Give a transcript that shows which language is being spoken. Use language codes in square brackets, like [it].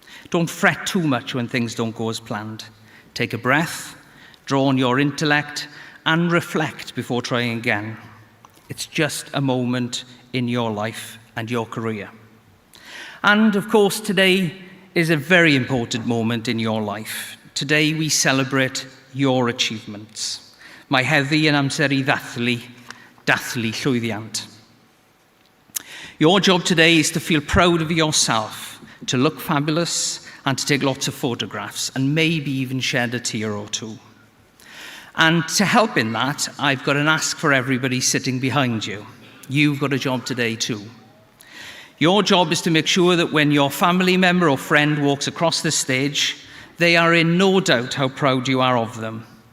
[en] Don't fret too much when things don't go as planned. Take a breath, draw on your intellect, and reflect before trying again. It's just a moment in your life and your career. And of course, today is a very important moment in your life. Today we celebrate your achievements. [cy] Mae heddi yn amser I ddathlu llwyddiant. [en] Your job today is to feel proud of yourself, to look fabulous, and to take lots of photographs, and maybe even shed a tear or two. And to help in that, I've got an ask for everybody sitting behind you. You've got a job today too. Your job is to make sure that when your family member or friend walks across the stage, they are in no doubt how proud you are of them.